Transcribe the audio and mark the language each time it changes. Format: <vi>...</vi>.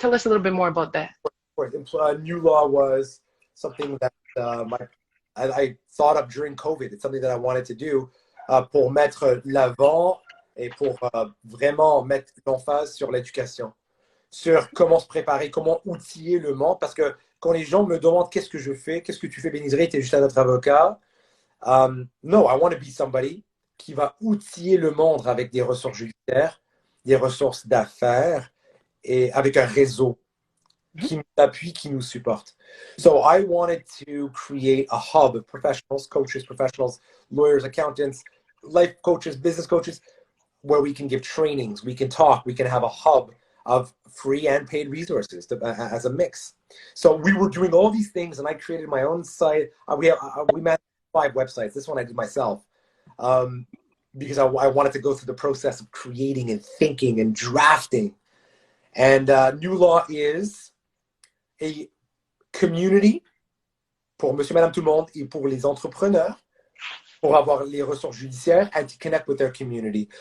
<en>Tell us a little bit more about that. NOOLAW was something that I thought of during COVID. It's something that I wanted to do.</en> <fr>Pour mettre l'avant et pour vraiment mettre l'emphase sur l'éducation, sur comment se préparer, comment outiller le monde. Parce que quand les gens me demandent qu'est-ce que je fais, qu'est-ce que tu fais, Benizri, tu es juste un autre avocat.</fr> <en>No, I want to be somebody</en> <fr>qui va outiller le monde avec des ressources judiciaires, des ressources d'affaires et avec un réseau qui nous appuie, qui nous supporte.</fr> <en>So I wanted to create a hub of professionals, coaches, professionals, lawyers, accountants, life coaches, business coaches, where we can give trainings, we can talk, we can have a hub of free and paid resources as a mix. So we were doing all these things, and I created my own site. We managed 5 websites. This one I did myself because I wanted to go through the process of creating and thinking and drafting. And NOOLAW is a community</en> <fr>pour monsieur, madame, tout le monde et pour les entrepreneurs pour avoir les ressources judiciaires</fr> <en>and to connect with their community.</en>